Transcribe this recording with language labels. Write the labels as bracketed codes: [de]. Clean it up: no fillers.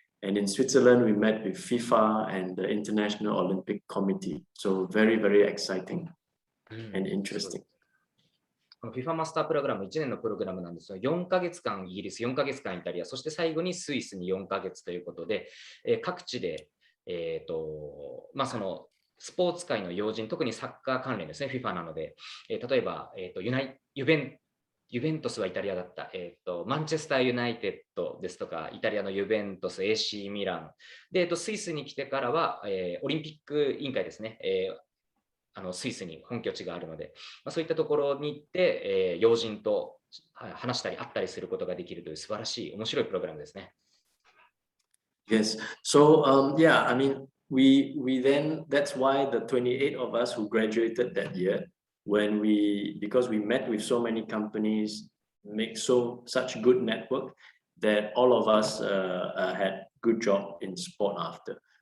[en] And in Switzerland, we met with FIFA and the International Olympic Committee. So very, very exciting and interesting. [ja] この FIFA マスタープログラム1年のプログラムなんですが、4ヶ月間イギリス、4ヶ月間イタリア、そして最後にスイスに4ヶ月ということで、各地で、そのスポーツ界の要人、特にサッカー関連ですね、FIFA なので、例えば、ユベントスはイタリアだった、マンチェスターユナイテッドですとか、イタリアのユベントス、AC ミラン。で、スイスに来てからは、オリンピック委員会ですね。スイスに本拠地があるので、そういったところに行って、要人と話したり会ったりすることができるという素晴らしい面白いプログラムですね。 [en] Yes. So yeah, I mean, we then that's why the 28 of us who graduated that year, because we met with so many companies, make such good network that all of us had good job in sport after.